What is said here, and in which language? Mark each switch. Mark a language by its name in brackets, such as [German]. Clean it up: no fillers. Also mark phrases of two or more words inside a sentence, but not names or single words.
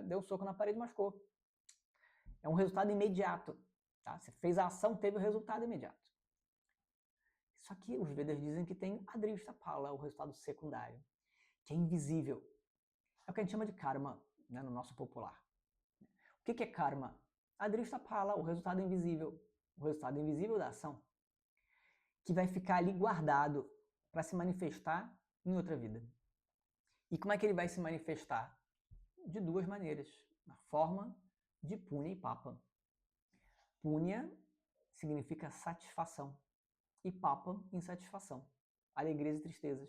[Portuguese] Deu um soco na parede e machucou. É um resultado imediato. Tá? Você fez a ação, teve o resultado imediato. Só que os Vedas dizem que tem [Sanskrit] Adrishta Phala, [Portuguese] o resultado secundário, que é invisível. É o que a gente chama de karma, né, no nosso popular. O que é karma? [Sanskrit] Adrishta Phala, [Portuguese] o resultado invisível da ação, que vai ficar ali guardado para se manifestar em outra vida. E como é que ele vai se manifestar? De 2 maneiras, na forma de punya e papa. Punya significa satisfação e papa, insatisfação, alegrias e tristezas.